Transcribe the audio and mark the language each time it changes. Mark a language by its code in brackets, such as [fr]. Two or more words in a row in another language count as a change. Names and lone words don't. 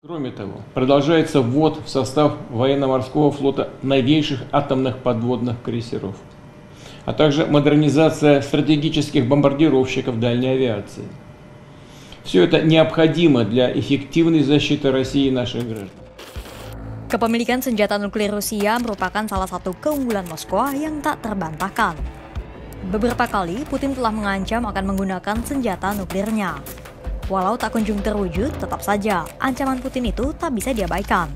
[ru] Кроме того, продолжается ввод в состав военно-морского флота новейших атомных подводных крейсеров, а также модернизация стратегических бомбардировщиков дальней авиации. Все это необходимо для эффективной защиты России и наших граждан. [id] Kepemilikan senjata nuklir Rusia merupakan salah satu keunggulan Moskwa yang tak terbantahkan. Beberapa kali Putin telah mengancam akan menggunakan senjata nuklirnya. Walau tak kunjung terwujud, tetap saja ancaman Putin itu tak bisa diabaikan.